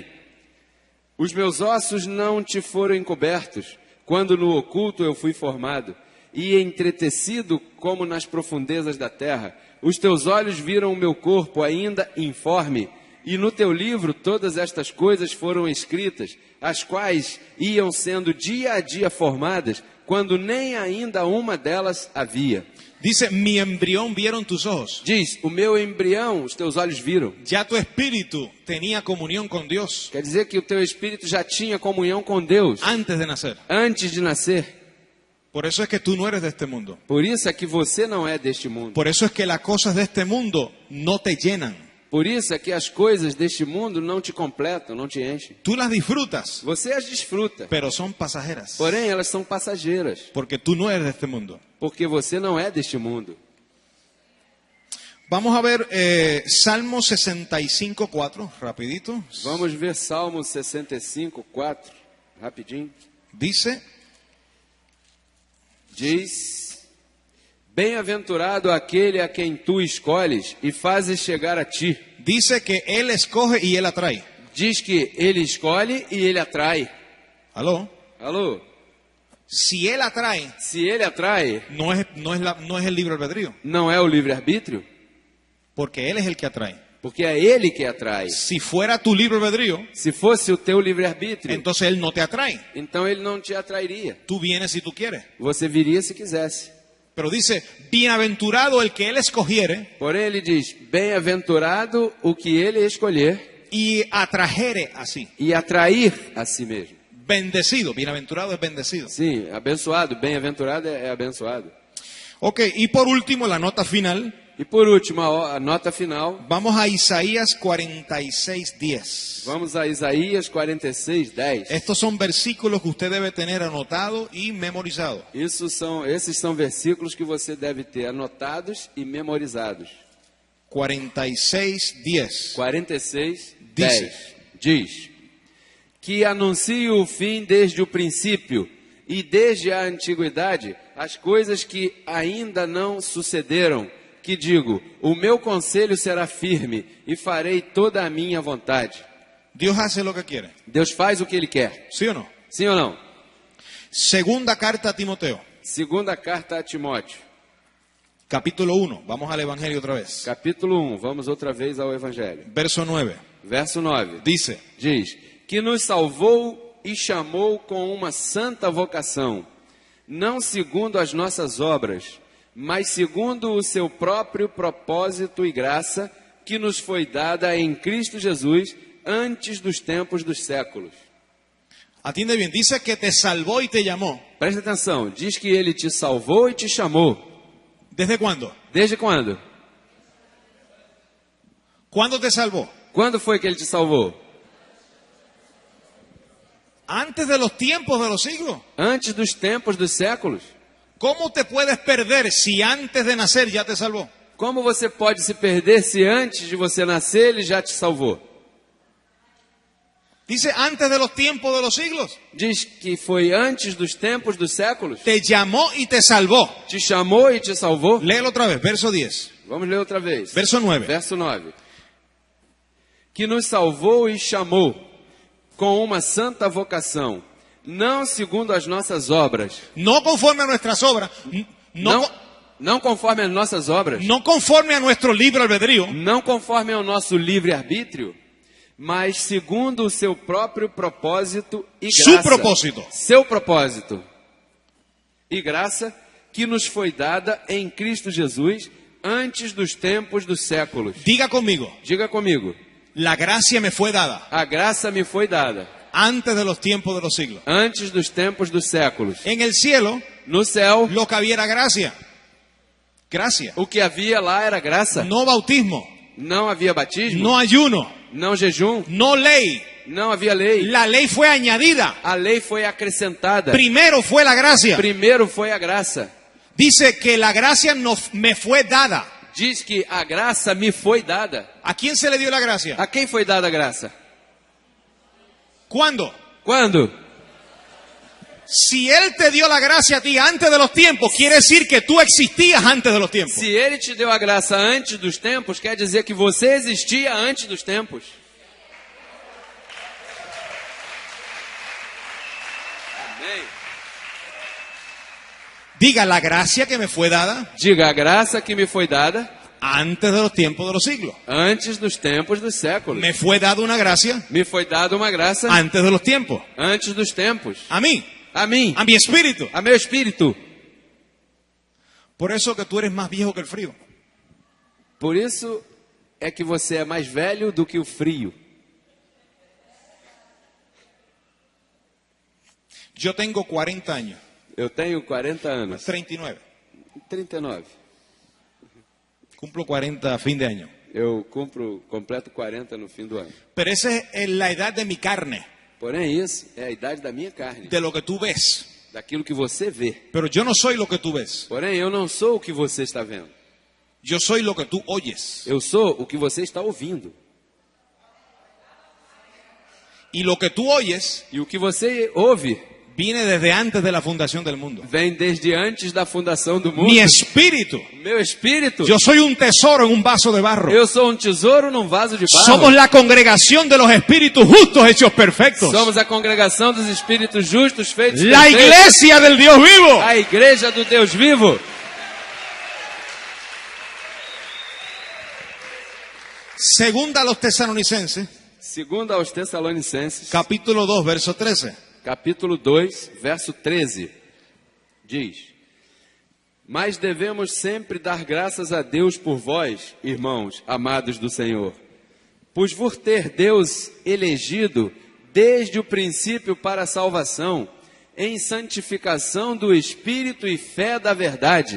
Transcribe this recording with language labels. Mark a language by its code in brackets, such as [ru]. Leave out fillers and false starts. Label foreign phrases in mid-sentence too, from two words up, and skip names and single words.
[pt] Os meus ossos não te foram encobertos, quando no oculto eu fui formado, e entretecido como nas profundezas da terra. Os teus olhos viram o meu corpo ainda informe, e no teu livro todas estas coisas foram escritas, as quais iam sendo dia a dia formadas, quando nem ainda uma delas havia. [es] Dice, mi embrión vieron tus ojos. [pt] Diz, o meu embrião os teus olhos viram. [es] Ya tu espíritu tenía comunión con Dios [pt] Quer dizer que o teu espírito já tinha comunhão com Deus [es] antes de nacer. [pt] antes de nascer. [es] Por eso es que tú no eres de este mundo. [pt] Por isso é que você não é deste mundo. [es] Por eso es que las cosas de este mundo no te llenan. [pt] Por isso é que as coisas deste mundo não te completam, não te enchem. [es] Tú las disfrutas, [pt] Você as desfruta, [es] pero son pasajeras. [pt] porém elas são passageiras, [es] Porque tú no eres de este mundo. [pt] porque você não é deste mundo. [es] Vamos a ver Salmo 65:4, rapidito. [pt] Vamos ver Salmo 65, 4, rapidinho. [es] Dice, [pt] Diz: Bem-aventurado aquele a quem tu escolhes e fazes chegar a ti. [es] dice que Él escoge y Él atrae. [pt] Diz que ele escolhe e ele atrai. [es] ¿Aló? [pt] Alô? [es] Si Él atrae, [pt] Se ele atrai, [es] no es el libre albedrío, [pt] não é o livre-arbítrio, [es] porque Él es el que atrae. [pt] porque é ele que atrai. [es] Si fuera tu libre albedrío, [pt] Se fosse o teu livre-arbítrio, [es] entonces Él no te atrae. [pt] então ele não te atrairia. [es] Tú vienes si tú quieres. [pt] Você viria se quisesse. [es] Pero dice, bienaventurado el que Él escogiere [pt] Porém ele diz, bem-aventurado o que ele escolher [es] y atrajere así. [pt] e atrair a si mesmo. [es] Bendecido, bienaventurado es bendecido. [pt] Sim, abençoado, bem-aventurado é abençoado. [es] Ok, y por último la nota final. [pt] E por último, a nota final, [es] Vamos a Isaías 46:10. [pt] vamos a Isaías 46, 10. [es] Estos son versículos que usted debe tener anotado y memorizado. [pt] Esses são versículos que você deve ter anotados e memorizados. [es] 46:10. [pt] 46, Diz. 10. Diz: Que anuncio o fim desde o princípio e desde a antiguidade as coisas que ainda não sucederam. Que digo, o meu conselho será firme e farei toda a minha vontade. [es] Dios hace lo que quiere. [pt] Deus faz o que Ele quer. [es] ¿Sí o no? [pt] Sim ou não? [es] Segunda carta a Timoteo, Segunda carta a Timóteo, capítulo 1. Vamos al Evangelio otra vez. [pt] capítulo 1. Vamos outra vez ao Evangelho. [es] Verso 9. [pt] Verso 9. [es] Dice, [pt] Diz, que nos salvou e chamou com uma santa vocação, não segundo as nossas obras, mas segundo o seu próprio propósito e graça, que nos foi dada em Cristo Jesus antes dos tempos dos séculos. [es] atiende bien, dice que te salvó y te llamó. [pt] Presta atenção, diz que Ele te salvou e te chamou. [es] ¿Desde cuándo? [pt] Desde quando? [es] ¿Cuándo te salvó? [pt] Quando foi que Ele te salvou? [es] Antes de los tiempos de los siglos. [pt] Antes dos tempos dos séculos. [es] ¿Cómo te puedes perder si antes de nacer ya te salvó? [pt] Como você pode se perder se antes de você nascer ele já te salvou? [es] Dice antes de los tiempos de los siglos. [pt] Diz que foi antes dos tempos dos séculos. [es] Te llamó y te salvó. [pt] Te chamou e te salvou. [es] Léelo otra vez, verso 10. [pt] Vamos ler outra vez. [es] Verso 9. [pt] Verso 9. Que nos salvou e chamou com uma santa vocação, não segundo as nossas obras. [es] No conforme a nuestras obras. [pt] Não conforme as nossas obras. [es] No conforme a nuestro libre albedrío. [pt] Não conforme ao nosso livre-arbítrio, mas segundo o seu próprio propósito e graça. [es] Su propósito. [pt] Seu propósito e graça que nos foi dada em Cristo Jesus antes dos tempos dos séculos. [es] Diga conmigo. [pt] Diga comigo. [es] La gracia me fue dada [pt] A graça me foi dada [es] antes de los tiempos de los siglos. [pt] antes dos tempos dos séculos. [es] En el cielo [pt] No céu, [es] lo que había era gracia. Gracia. [pt] o que havia lá era graça. [es] No bautismo. [pt] Não havia batismo, [es] No ayuno. [pt] não jejum, [es] No ley. [pt] não havia lei. [es] La ley fue añadida. [pt] A lei foi acrescentada. [es] Primero fue la gracia. [pt] Primeiro foi a graça. [es] Dice que la gracia me fue dada. [pt] Diz que a graça me foi dada. [es] ¿A quién se le dio la gracia? [pt] A quem foi dada a graça? [es] ¿Cuándo? [pt] Quando? [es] Si Él te dio la gracia a ti antes de los tiempos, quiere decir que tú existías antes de los tiempos. [pt] Se ele te deu a graça antes dos tempos, quer dizer que você existia antes dos tempos. Amém. [es] Diga, la gracia que me fue dada [pt] Diga, a graça que me foi dada [es] antes de los tiempos de los siglos. [pt] antes dos tempos dos séculos. [es] Me fue dada una gracia [pt] Me foi dada uma graça [es] antes de los tiempos. [pt] antes dos tempos. [es] A mí, [pt] A mim, [es] a mi espíritu. [pt] a meu espírito. [es] Por eso que tú eres más viejo que el frío. [pt] Por isso é que você é mais velho do que o frio. [es] Yo tengo 40 años, [pt] Eu tenho 40 anos. [es] 39. [pt] 39. [es] Cumplo 40 a fin de año. [pt] Eu completo 40 no fim do ano. [es] Pero esa es la edad de mi carne, [pt] Porém, isso é a idade da minha carne, [es] de lo que tú ves. [pt] daquilo que você vê. [es] Pero yo no soy lo que tú ves. [pt] Porém, eu não sou o que você está vendo. [es] Yo soy lo que tú oyes. [pt] Eu sou o que você está ouvindo. [es] Y lo que tú oyes [pt] E o que você ouve [es] viene desde antes de la fundación del mundo. [pt] vem desde antes da fundação do mundo. [es] Mi espíritu. [pt] Meu espírito. [es] Yo soy un tesoro en un vaso de barro. [pt] Eu sou um tesouro num vaso de barro. [es] Somos la congregación de los espíritus justos hechos perfectos. [pt] Somos a congregação dos espíritos justos feitos [es] La [pt] perfeitos. [es] iglesia del Dios vivo. [pt] A igreja do Deus vivo. [es] Segunda a los tesalonicenses, [pt] Segundo aos Tessalonicenses, [es] capítulo 2, verso 13. [pt] capítulo 2, verso 13, diz: Mas devemos sempre dar graças a Deus por vós, irmãos, amados do Senhor, pois por ter Deus elegido desde o princípio para a salvação, em santificação do Espírito e fé da verdade.